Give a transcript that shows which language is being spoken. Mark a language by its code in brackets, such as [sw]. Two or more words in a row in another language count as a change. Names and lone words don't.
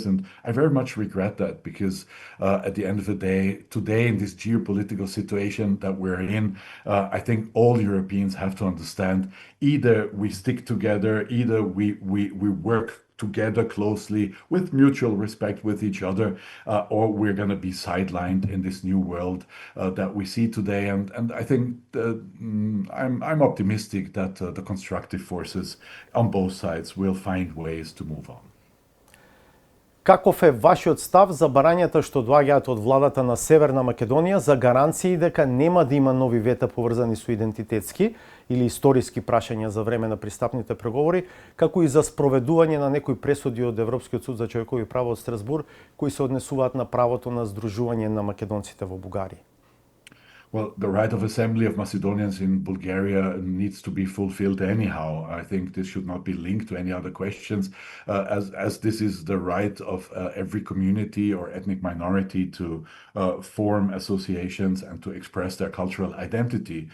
[en] And I very much regret that because at the end of the day, today in this geopolitical situation that we're in, I think all Europeans have to understand either we stick together, either we work together closely with mutual respect with each other, or we're going to be sidelined in this new world that we see today. And I think I'm optimistic that the constructive forces on both sides will find ways to move on. [mk] Каков е вашиот став за барањата што доаѓаат од владата на Северна Македонија за гаранции дека нема да има нови вета поврзани со идентитетски или историски прашања за време на пристапните преговори, како и за спроведување на некои пресуди од Европскиот суд за човекови права од Страсбур, кои се однесуваат на правото на здружување на македонците во Бугарија? [en] Well, the right of assembly of Macedonians in Bulgaria needs to be fulfilled anyhow. I think this should not be linked to any other questions, as this is the right of every community or ethnic minority to form associations and to express their cultural identity.